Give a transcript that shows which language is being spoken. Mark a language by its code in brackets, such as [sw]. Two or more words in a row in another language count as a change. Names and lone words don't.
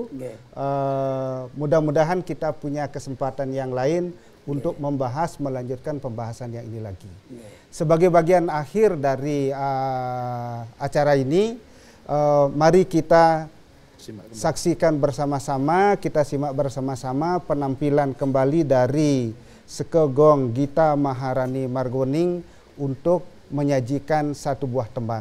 [id] Mudah-mudahan kita punya kesempatan yang lain untuk membahas, melanjutkan pembahasan yang ini lagi. Sebagai bagian akhir dari acara ini, mari kita saksikan bersama-sama, kita simak bersama-sama penampilan kembali dari Sekegong Gita Maharani Margoning untuk menyajikan satu buah tembang.